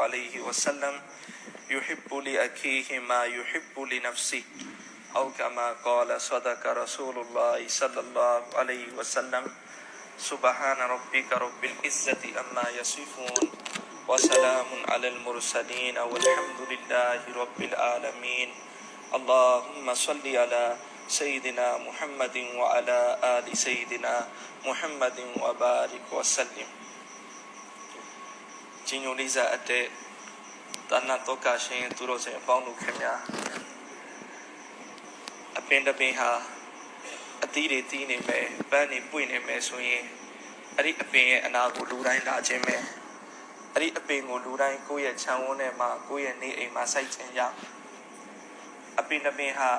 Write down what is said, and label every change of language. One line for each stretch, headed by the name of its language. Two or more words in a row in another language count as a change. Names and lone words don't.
Arabic: عليه وسلم يحب لأخيه ما يحب لنفسه أو كما قال صدق رسول الله صلى الله عليه وسلم سبحان ربك رب العزة عما يصفون وسلام على المرسلين والحمد لله رب العالمين اللهم صل على سيدنا محمد وعلى آل سيدنا محمد وبارك وسلم
Burmese: ကြီးညိုလေးစားအပ်တဲ့သာနာတော်ကရှင်သူတော်စင်အပေါင်းတို့ခင်ဗျာအပင်တပင်ဟာအသီးတွေတီးနေမယ်ပန်းတွေပွင့်နေမယ်ဆိုရင်အဲ့ဒီအပင်ရဲ့အနာကို လူတိုင်းလာခြင်းပဲအဲ့ဒီအပင်ကိုလူတိုင်းကိုယ့်ရဲ့ခြံဝန်းထဲမှာကိုယ့်ရဲ့နေအိမ်မှာစိုက်ခြင်းကြောင့်အပင်တပင်ဟာ